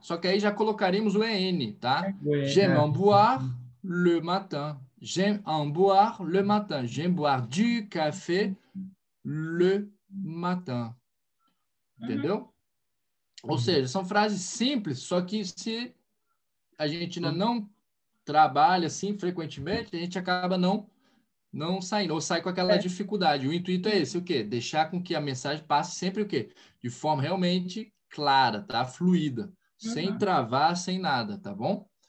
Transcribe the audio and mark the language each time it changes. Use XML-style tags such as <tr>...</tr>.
<pt>Só que aí já colocaríamos o EN, tá?</pt> <fr>Oui, J'aime en boire le matin. J'aime en boire le matin. J'aime boire du café le matin.</fr> <pt>Entendeu? Ou seja, são frases simples, só que se a gente ainda não trabalha assim frequentemente, a gente acaba não saindo, ou sai com aquela dificuldade. O intuito é esse, o quê? Deixar com que a mensagem passe sempre o quê? De forma realmente clara, tá? Fluida, sem travar, sem nada, tá bom?</pt>